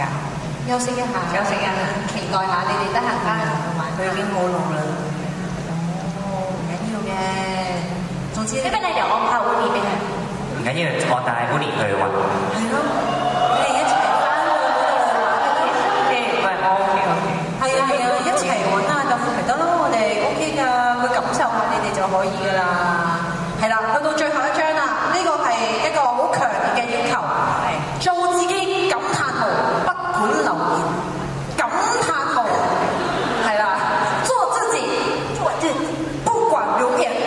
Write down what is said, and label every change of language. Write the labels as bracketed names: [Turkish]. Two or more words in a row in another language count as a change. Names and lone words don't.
[Cantonese] 休息一下，期待下你哋得閒翻嚟同佢玩。佢已經好老啦。唔緊要嘅，總之 [Thai] ไม่เป็นไรเดี๋ยวออมพาวุฒิไปให้ [Cantonese] งั้น要我帶烏尼去玩係咯，你哋一齊翻去嗰度玩嘅，唔係我 OK。係啊，一齊揾下豆腐咪得咯，我哋 OK 㗎，佢感受下你哋就可以㗎啦。係啦，去到最後一張啦，呢個係一個好強烈嘅要求，做自己感嘆號，不管留言，感嘆號，係啦，做自己，不管留言。